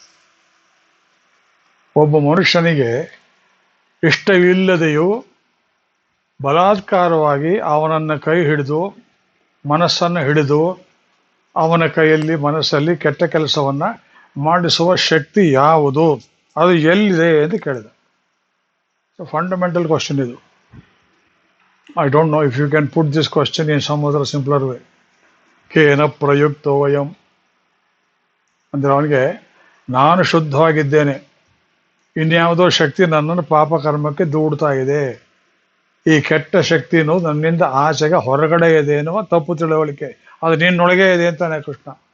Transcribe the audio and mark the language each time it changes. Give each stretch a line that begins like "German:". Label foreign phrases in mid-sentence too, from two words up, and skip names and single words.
Kannada: ಒಬ್ಬ ಮನುಷ್ಯನಿಗೆ ಇಷ್ಟವಿಲ್ಲದೆಯೂ ಬಲಾತ್ಕಾರವಾಗಿ ಅವನನ್ನು ಕೈ ಹಿಡಿದು, ಮನಸ್ಸನ್ನು ಹಿಡಿದು, ಅವನ ಕೈಯಲ್ಲಿ ಮನಸ್ಸಲ್ಲಿ ಕೆಟ್ಟ ಕೆಲಸವನ್ನ ಮಾಡಿಸುವ ಶಕ್ತಿ ಯಾವುದು, ಅದು ಎಲ್ಲಿದೆ ಅಂತ ಕೇಳಿದ.
English: fundamental question
Kannada: ಇದು.
English: I don't know if you can put this question in some other simpler way.
Sanskrit: ಕೇನ ಪ್ರಯುಕ್ತೋ ವಯಂ
Kannada: ಅಂದ್ರೆ, ಅವನಿಗೆ ನಾನು ಶುದ್ಧವಾಗಿದ್ದೇನೆ, ಇನ್ಯಾವುದೋ ಶಕ್ತಿ ನನ್ನನ್ನು ಪಾಪ ಕರ್ಮಕ್ಕೆ ದೂಡ್ತಾ ಇದೆ, ಈ ಕೆಟ್ಟ ಶಕ್ತಿ ಅನ್ನೋದು ನನ್ನಿಂದ ಆಚೆಗೆ ಹೊರಗಡೆ ಇದೆ ಎನ್ನುವ ತಪ್ಪು ತಿಳುವಳಿಕೆ. ಅದು ನಿನ್ನೊಳಗೆ ಇದೆ ಅಂತಾನೆ ಕೃಷ್ಣ.